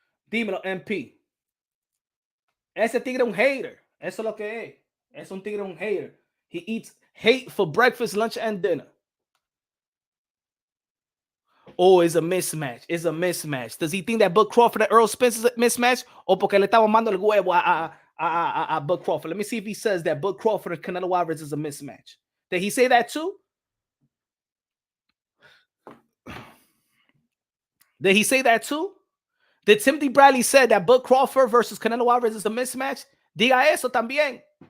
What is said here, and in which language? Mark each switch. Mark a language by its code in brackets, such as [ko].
[es] Dímelo, MP. Ese tigre un hater. Eso es lo que es. Es un tigre un hater. [en] He eats hate for breakfast, lunch, and dinner. Oh, it's a mismatch. It's a mismatch. Does he think that Bud Crawford and Earl Spence is a mismatch? [es] O porque le estaba mandando el huevo a Bud Crawford? [en] Let me see if he says that Bud Crawford and Canelo Alvarez is a mismatch. Did he say that too? Did he say that too? Did Timothy Bradley say that Bud Crawford versus Canelo Alvarez is a mismatch? [es] Diga eso también.